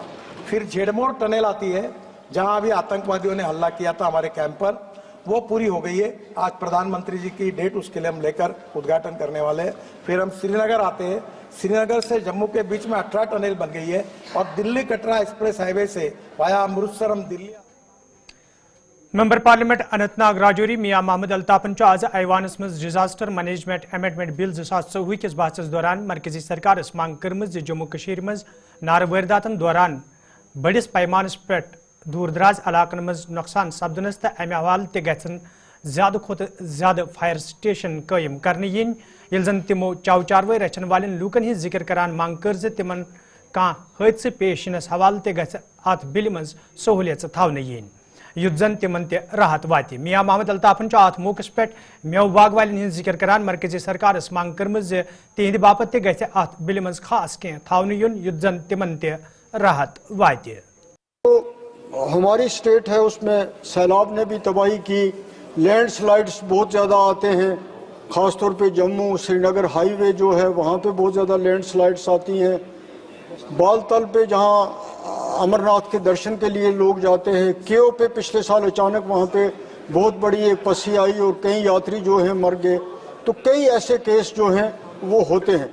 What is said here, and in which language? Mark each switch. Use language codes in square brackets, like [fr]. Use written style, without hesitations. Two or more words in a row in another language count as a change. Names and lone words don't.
[ur] پھر جھیڑمور ٹنل آتی ہے جہاں ابھی آتنکوادیوں نے حملہ کیا تھا ہمارے کیمپ پر، وہ پوری ہو گئی ہے۔ آج پردھان منتری جی کی ڈیٹ اس کے لیے ہم لے کر ادگھاٹن کرنے والے ہیں۔ پھر ہم سری نگر آتے ہیں، سری نگر سے جموں کے بیچ میں 18 ٹنل بن گئی ہے، اور دلی کٹرا ایکسپریس ہائی وے سے وایا امرتسر ہم دلی۔ [ks] ممبر پارلیمنٹ اننت ناگ راجوری میاں محمد الطافن آز ایوانس مز ڈیزاسٹر مینجمنٹ امینڈمنٹ بل 2024 کس بحثس دوران مرکزی سرکارس مانگ کرم جموں کشیر مز نار وارداتن دوران بڑس پیمانس پہ دور دراز علاقن مز نقصان سپدنس تو امہ حوالہ تہ گھن زیادہ کھت زیادہ فائر سٹیشن قائم کرنے ین یل زن تمو چو چاروٲے رچن والن لوکن ہز ذکر کران مانگ کر تمن کان حادثہ پیش ینس حوالہ تہ گژھِ ات بل مز سہولیت تھونہ ین یُتھ زن تمن تہ راحت واتہ۔ میاں محمد الطافن ات موقع پہ میو باغ والن ہز ذکر کران مرکزی سرکارس مانگ کرم تہند باپت تہ گژھِ ات بل مز خاص کی تھونہ یُن یُتھ زن تمن تہ راحت واتہ۔ [ur] ہماری اسٹیٹ ہے اس میں سیلاب نے بھی تباہی کی، لینڈ سلائڈس بہت زیادہ آتے ہیں، خاص طور پہ جموں سری نگر ہائی وے جو ہے وہاں پہ بہت زیادہ لینڈ سلائڈس آتی ہیں۔ بال تل پہ جہاں امرناتھ کے درشن کے لیے لوگ جاتے ہیں، کیو پہ پچھلے سال اچانک وہاں پہ بہت بڑی ایک پسی آئی اور کئی یاتری جو ہیں مر گئے، تو کئی ایسے کیس جو ہیں وہ ہوتے ہیں۔